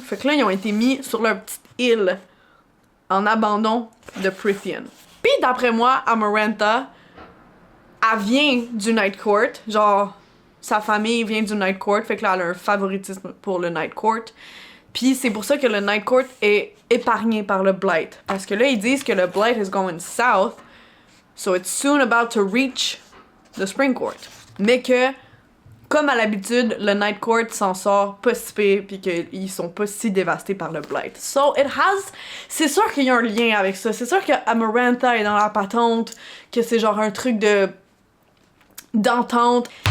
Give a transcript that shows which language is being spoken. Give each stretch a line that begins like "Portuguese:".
French: Fait que là, ils ont été mis sur leur petite île en abandon de Prythian. Puis d'après moi, Amarantha, elle vient du Night Court. Genre, sa famille vient du Night Court. Fait que là, elle a un favoritisme pour le Night Court. Puis c'est pour ça que le Night Court est épargné par le Blight. Parce que là, ils disent que le Blight
English: is going south. So it's soon about to reach the Spring Court.
French: Mais que, comme à l'habitude, le Night Court s'en sort pas si pire, pis qu'ils sont pas si dévastés par le Blight.
English: So it has...
French: C'est sûr qu'il y a un lien avec ça. C'est sûr que Amarantha est dans la patente, que c'est genre un truc d'entente.